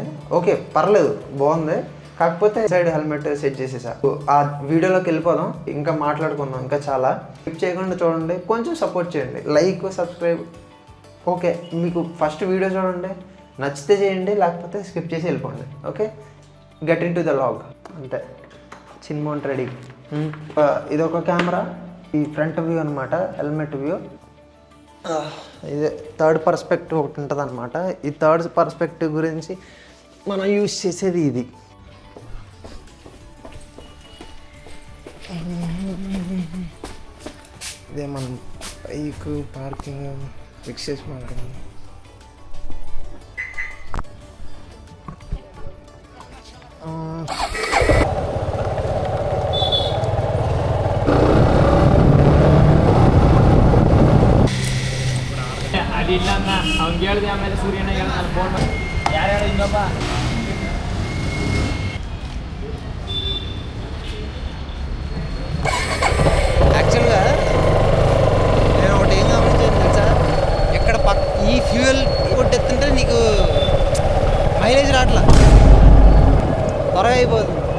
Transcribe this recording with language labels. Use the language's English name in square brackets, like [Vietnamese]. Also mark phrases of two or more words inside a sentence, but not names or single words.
[Telugu] ఓకే, పర్లేదు, బాగుంది. కాకపోతే [English] side helmet set [Telugu] చేసేసా. ఆ వీడియోలోకి వెళ్ళిపోదాం. ఇంకా మాట్లాడుకుందాం. ఇంకా చాలా స్కిప్ చేయకుండా చూడండి. కొంచెం సపోర్ట్ చేయండి. [English] like, subscribe. [Telugu] ఓకే, మీకు [English] first video [Telugu] చూడండి, నచ్చితే చేయండి, లేకపోతే స్కిప్ చేసి వెళ్ళిపోండి. ఓకే, [English] get in to the log. [Telugu] అంతే, చిన్మోంట్ రెడీ. ఇదొక కెమెరా, ఈ [English] front view [Telugu] అనమాట, [English] helmet view. [Telugu] ఇదే [English] third perspective [Telugu] ఒకటి ఉంటుంది అనమాట. ఈ [English] third perspective [Telugu] గురించి మనం యూజ్ చేసేది ఇది. ఇదే మనం [English] bike parking fix [Telugu] చేసి మాట్లాడాలి. [Kannada] ಅದು ಇಲ್ಲ ಅವ್ನಿಗೆ ಹೇಳಿದೆ. ಆಮೇಲೆ ಸೂರ್ಯನ ಹೇಳಿ ನಾನು ಫೋನ್ ಮಾಡಿ ಯಾರ್ಯಾರು ಇನ್ನೊಬ್ಬ [Telugu] యాక్చువల్గా నేను ఒకటి ఏం గమనించాను తెలుసా, ఇక్కడ ఈ ఫ్యూయల్ కొట్టెత్తుంటే నీకు మైలేజ్ రావట్లా, త్వరగా అయిపోతుంది.